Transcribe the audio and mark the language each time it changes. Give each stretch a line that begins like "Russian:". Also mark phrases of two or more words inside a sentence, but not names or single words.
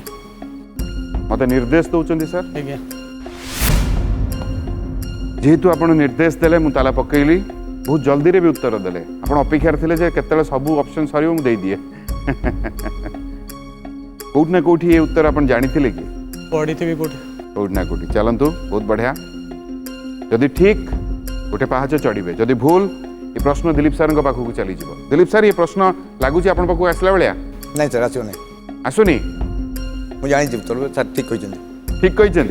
Odia: ମୋତେ ନିର୍ଦ୍ଦେଶ ଦେଉଛନ୍ତି ସାର୍? आज्ञा ଯେହେତୁ ଆପଣ ନିର୍ଦ୍ଦେଶ ଦେଲେ ମୁଁ ତାଲା ପକେଇଲି, ବହୁତ ଜଲ୍ଦିରେ ବି ଉତ୍ତର ଦେଲେ। ଆପଣ ଅପେକ୍ଷାରେ ଥିଲେ ଯେ କେତେବେଳେ ସବୁ ଅପସନ୍ ସରିବ ମୁଁ ଦେଇଦିଏ। କୋଉଠି ନା କୋଉଠି ଏ ଉତ୍ତର ଆପଣ ଜାଣିଥିଲେ କି?
Hindi: पढ़ी थी कोठी
Odia: କୋଉଠି ନା କୋଉଠି। ଚାଲନ୍ତୁ, ବହୁତ ବଢ଼ିଆ। ଯଦି ଠିକ୍ ଗୋଟେ ପାହାଚ ଚଢ଼ିବେ, ଯଦି ଭୁଲ ଏ ପ୍ରଶ୍ନ ଦିଲ୍ଲୀପ ସାର୍ଙ୍କ ପାଖକୁ ଚାଲିଯିବ। ଦିଲ୍ଲୀପ ସାର୍, ଏ ପ୍ରଶ୍ନ ଲାଗୁଛି ଆପଣଙ୍କ ପାଖକୁ ଆସିଲା ଭଳିଆ? ନାଇଁ ସାର୍, ଆସିବ ନାହିଁ। ଆସୁନି? ମୁଁ ଜାଣିଛି ତୋର ସାର୍ ଠିକ୍ କହିଛନ୍ତି। ଠିକ୍ କହିଛନ୍ତି?